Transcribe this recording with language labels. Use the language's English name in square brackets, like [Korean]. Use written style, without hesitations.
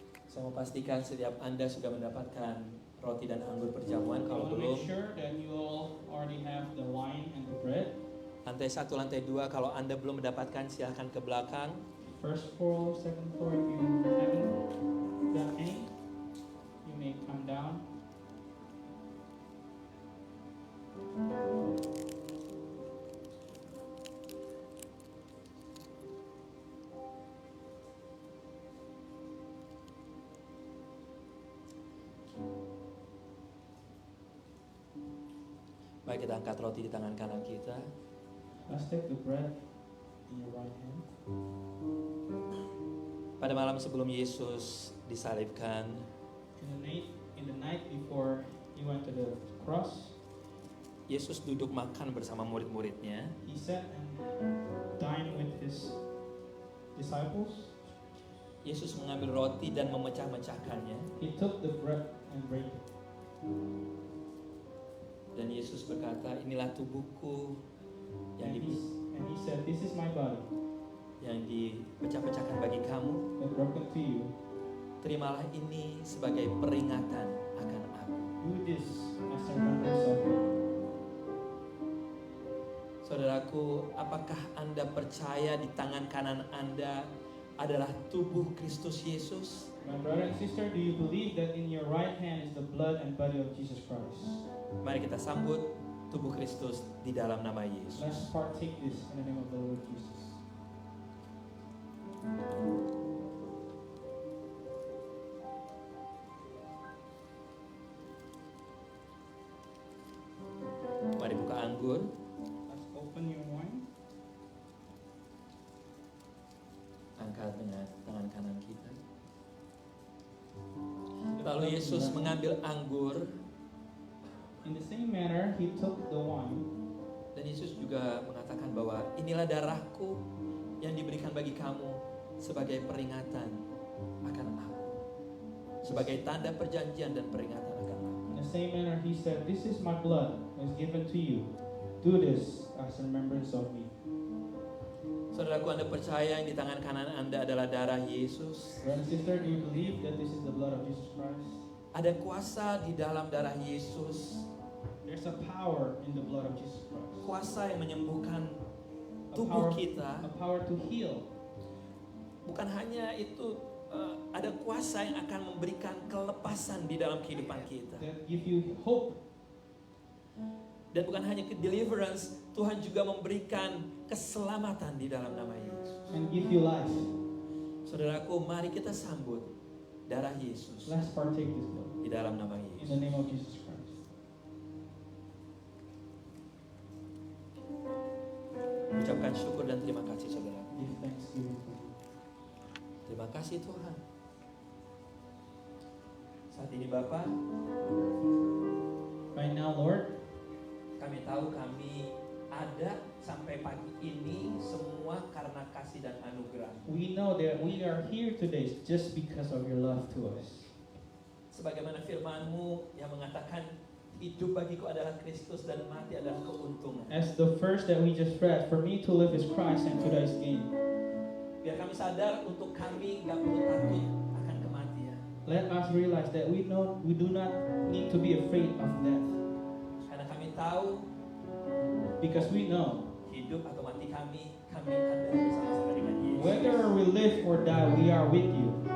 [Indonesian] Saya mau pastikan setiap Anda sudah mendapatkan roti dan anggur perjamuan. [English] I [Indonesian] Kalau [English] want to [Indonesian] belum, [English] make sure that you all already have the wine and the bread. [Indonesian] lantai 1, lantai 2. Kalau Anda belum mendapatkan, silahkan ke belakang. [English] First floor, second floor, if you haven't got any, you may come down. [Indonesian] Baik, kita angkat roti di tangan kanan kita. [English] Let's take the bread in your right hand. [Indonesian] Pada malam sebelum Yesus disalibkan, [English] In the night before he went to the cross, [Indonesian] Yesus duduk makan bersama murid-muridnya. [English] he sat and dined with his disciples. [Indonesian] Yesus mengambil roti dan memecah-mecahkannya. [English] He took the bread and break it. [Indonesian] Dan Yesus berkata, inilah tubuhku yang [English] And he said, "This is my body." [Indonesian] yang dipecah-pecahkan bagi kamu, [English] and broken to you. [Indonesian] terimalah ini sebagai peringatan akan aku. [English] Do this as a remembrance of me. [Indonesian] Saudaraku, apakah Anda percaya di tangan kanan Anda adalah tubuh Kristus Yesus? [English] My brother and sister, do you believe that in your right hand is the blood and body of Jesus Christ? [Indonesian] Mari kita sambut tubuh Kristus di dalam nama Yesus. [English] Let's partake this in the name of the Lord Jesus. [Indonesian] Mari buka anggur. [English] Let's open your wine. [Indonesian] Angkat dengan tangan kanan kita. Lalu Yesus mengambil anggur, [English] In the same manner, he took the wine, [Indonesian] dan Yesus juga mengatakan bahwa inilah darahku yang diberikan bagi kamu sebagai peringatan akan aku, sebagai tanda perjanjian dan peringatan akan aku. [English] in the same manner, he said, "This is my blood, that is given to you. Do this as a remembrance of me." [Indonesian] Saudaraku, Anda percaya yang di tangan kanan Anda adalah darah Yesus? [English] Brother and sister, do you believe that this is the blood of Jesus Christ? [Indonesian] Ada kuasa di dalam darah Yesus, [English] There's a power in the blood of Jesus Christ. [Indonesian] kuasa yang menyembuhkan [English] A [Indonesian] tubuh [English] power, [Indonesian] kita. [English] a power to heal. [Indonesian] Bukan hanya itu, ada kuasa yang akan memberikan kelepasan di dalam kehidupan kita. [English] That give you hope. [Indonesian] Dan bukan hanya ke deliverance, Tuhan juga memberikan keselamatan di dalam nama Yesus. [English] And give you life. [Indonesian] Saudaraku, mari kita sambut darah Yesus [English] Let's partake this blood [Indonesian] di dalam nama [English] in [Indonesian] Yesus. [English] the name of Jesus Christ. [Indonesian] Ucapkan syukur dan terima kasih, saudara. [English] Give thanksgiving to you. [Indonesian] Terima kasih Tuhan. Saat ini Bapa, [English] Right now, Lord, [Indonesian] kami tahu kami ada sampai pagi ini semua karena kasih dan anugerah. [English] we know that we are here today just because of your love to us. [Indonesian] Sebagaimana firman-Mu yang mengatakan hidup bagiku adalah Kristus dan mati adalah keuntungan. [English] As the verse that we just read, for me to live is Christ and to die is gain. [Indonesian] Biar kami sadar untuk kami gak perlu takut akan kematian. [English] Let us realize that we do not need to be afraid of death, [Indonesian] Karena kami tahu [English] because we know [Indonesian] hidup atau mati kami ada bersama-sama dengan Yesus. [English] whether we live or die, we are with you.